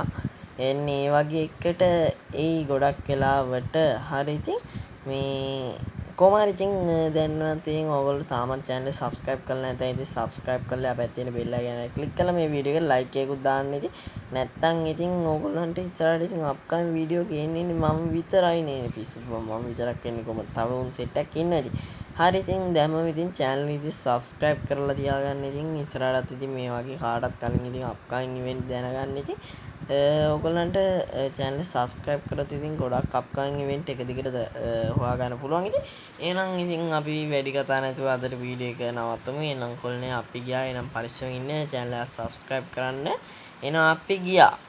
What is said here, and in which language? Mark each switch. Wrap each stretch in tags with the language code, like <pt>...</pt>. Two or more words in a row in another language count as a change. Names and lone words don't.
<si>එන්නේ ඒ වගේ එකට ඒ ගොඩක් වෙලාවට හරි ඉතින් මේ කොහොමද ඉතින් දැන්වත් ඉතින් ඔයගොල්ලෝ තාමත් channel එක subscribe කරලා නැත්නම් ඉතින් subscribe කරලා අපැත්තේ තියෙන</si> <en>bell icon click</en> <si>කරලා මේ වීඩියෝ එකට like එකකුත් දාන්න. ඉතින් නැත්නම් ඉතින් ඕගොල්ලන්ට ඉස්සරහට ඉතින් upcoming වීඩියෝ ගේන්නේ මම විතරයි නේ පිස්සු. මම විතරක් එන්නේ කොහොමද? තව උන් set එකක් ඉන්නවා ඉතින්. හරි ඉතින් දැම්මම ඉතින් channel එක ඉතින් subscribe කරලා තියාගන්න. ඉතින් ඉස්සරහටත් ඉතින් මේ වගේ කාටත් කලින් ඉතින්</si> <en>upcoming event</en> <si>දැනගන්න ඉතින් ඔයගොල්ලන්ට channel එක subscribe කරොත් ඉතින් ගොඩක්</si> <en>upcoming event</en> <si>එක දිගට හොයාගන්න පුළුවන්. ඉතින් එහෙනම් ඉතින් අපි වැඩි කතා නැතුව අදට වීඩියෝ එක නවත්තමු. එහෙනම් කොල්නේ අපි ගියා. එහෙනම් පරිස්සමෙන් ඉන්න channel එක subscribe කරන්න. එහෙනම් අපි ගියා.</si>